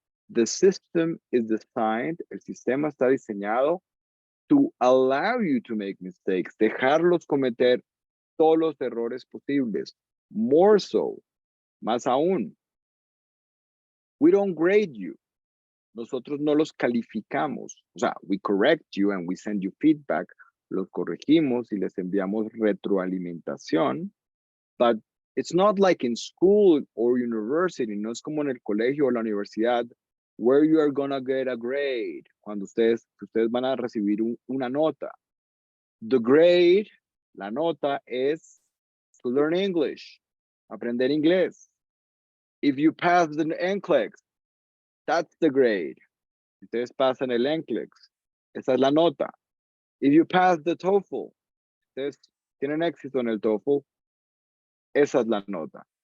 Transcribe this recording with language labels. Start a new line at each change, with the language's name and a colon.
English: The system is designed,
Spanish: el sistema está diseñado
English: to allow you to make mistakes,
Spanish: dejarlos cometer todos los errores posibles.
English: More so,
Spanish: más aún,
English: we don't grade you.
Spanish: Nosotros no los calificamos. O sea,
English: we correct you and we send you feedback.
Spanish: Los corregimos y les enviamos retroalimentación.
English: But it's not like in school or university.
Spanish: No es como en el colegio o la universidad
English: where you are gonna get a grade.
Spanish: Cuando ustedes van a recibir una nota.
English: The grade,
Spanish: la nota, es
English: to learn English.
Spanish: Aprender inglés.
English: If you pass the NCLEX, that's the grade.
Spanish: Si ustedes pasan el NCLEX, esa es la nota.
English: If you pass the TOEFL,
Spanish: ustedes tienen éxito en el TOEFL, esa es la nota.